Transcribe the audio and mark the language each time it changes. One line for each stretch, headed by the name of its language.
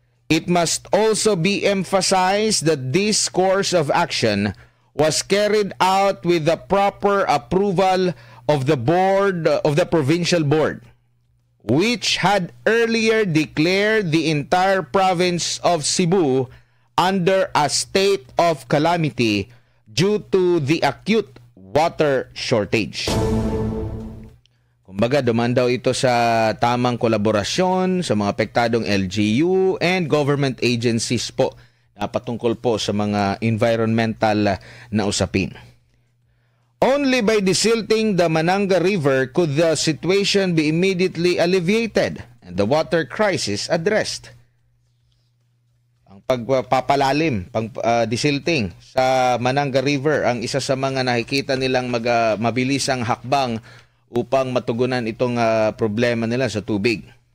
English: It must also be emphasized that this course of action was carried out with the proper approval of the board, of the provincial board, which had earlier declared the entire province of Cebu under a state of calamity due to the acute water shortage.
Filipino: Kumbaga, duman daw ito sa tamang kolaborasyon sa mga apektadong LGU
English: and government agencies
Filipino: po na patungkol po sa mga environmental na usapin.
English: Only by desilting the Mananga River could the situation be immediately alleviated and the water crisis addressed.
Filipino: Ang pagpapalalim, desilting sa Mananga River ang isa sa mga nakikita nilang mabilisang hakbang upang matugunan itong problema nila sa tubig.